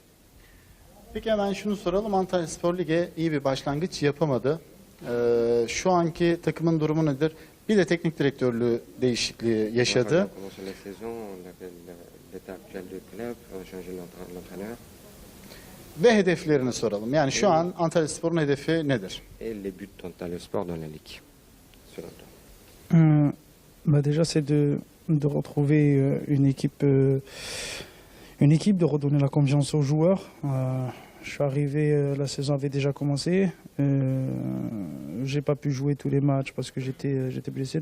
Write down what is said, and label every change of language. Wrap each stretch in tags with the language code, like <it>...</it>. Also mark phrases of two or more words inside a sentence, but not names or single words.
<tr>Peki hemen şunu soralım. Antalyaspor Lig'e iyi bir başlangıç yapamadı. Şu anki takımın durumu nedir? Bir de teknik direktörlüğü değişikliği yaşadı. Ve hedeflerini soralım. Yani şu an Antalyaspor'un hedefi nedir?</tr> <fr>Et les buts d'Antalyaspor dans la ligue. Selon toi. Bah déjà, c'est de retrouver une équipe, de redonner la confiance aux joueurs. Je suis arrivé, la saison avait déjà commencé. J'ai pas pu jouer tous les matchs parce que j'étais blessé.</fr>